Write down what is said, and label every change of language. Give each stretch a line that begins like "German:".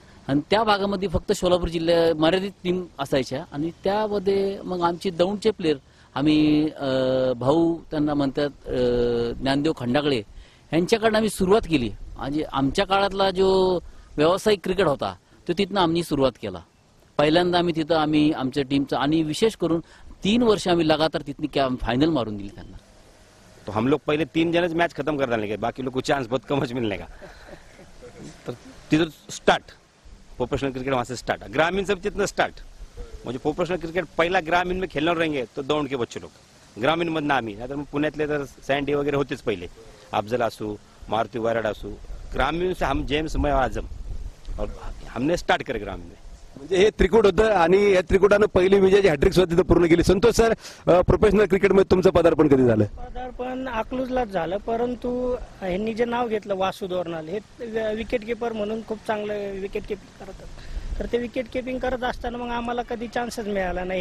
Marathi: आणि त्या भागामध्ये फक्त सोलापूर जिल्ह्या मर्यादित टीम असायच्या आणि त्यामध्ये मग आमचे दौंडचे प्लेयर आम्ही भाऊ त्यांना म्हणतात ज्ञानदेव खंडागळे यांच्याकडनं आम्ही सुरुवात केली. आणि आमच्या काळातला जो व्यावसायिक क्रिकेट होता तो तिथनं आम्ही सुरुवात केला. पहिल्यांदा आम्ही तिथं आमच्या टीमचं आणि विशेष करून 3 वर्ष आम्ही लगातार तिथनी फाइनल मारून दिली त्यांना.
Hindi: तो हम लोग पहले 3 जन मैच खत्म कर डालने के, बाकी लोग को चांस बहुत कम मिलने का.
Marathi: तर तिथं स्टार्ट प्रोफेशनल क्रिकेट
Hindi: वहां से
Marathi: स्टार्ट, ग्रामीण सब तिथनं स्टार्ट. म्हणजे प्रोफेशनल क्रिकेट पहिला ग्रामीण में खेलणार
Hindi: रहेंगे तो दौंड के बच्चे लोग,
Marathi: ग्रामीण मधनं आम्ही. नाहीतर मग पुण्यातले तर सँडी वगैरे होतेच पहिले, अफजल असू, मारुती वराड असू.
Hindi: ग्रामीण से हम जेम्स, मैं आजम, और हमने स्टार्ट करे ग्रामीण में.
Marathi: म्हणजे हे त्रिकूट होतं आणि या त्रिकुटानं पहिली विजयाची हॅट्रिक सुद्धा तिथं पूर्ण केली. संतोष सर, प्रोफेशनल क्रिकेटमध्ये तुमचं पदार्पण कधी झालं? पदार्पण अकलूजलाच झालं, परंतु ह्यांनी जे नाव घेतलं वासू दोरनाल, हे विकेट किपर म्हणून खूप चांगलं विकेट किपिंग करतात. तर ते विकेट किपिंग करत असताना मग आम्हाला कधी चान्सच मिळाला नाही.